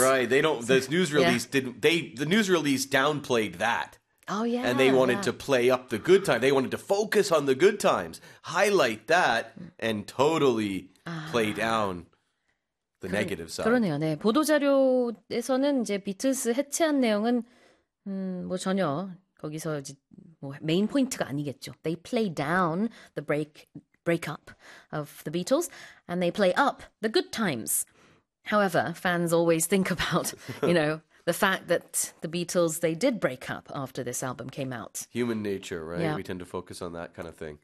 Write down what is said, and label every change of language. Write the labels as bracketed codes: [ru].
[en] Right, they don't this news release didn't they the news release downplayed that. Oh yeah. And they wanted to play up the good times. They wanted to focus on the good times, highlight that and totally play down the negative side. [ko] 그러네요. 네. 보도 자료에서는 이제 비틀스 해체한 내용은 뭐 전혀 거기서 이제 뭐 메인 포인트가 아니겠죠. [en] They play down the breakup of the Beatles and they play up the good times. However, fans always think about, you know, the fact that the Beatles, they did break up after this album came out. Human nature, right? Yeah. We tend to focus on that kind of thing.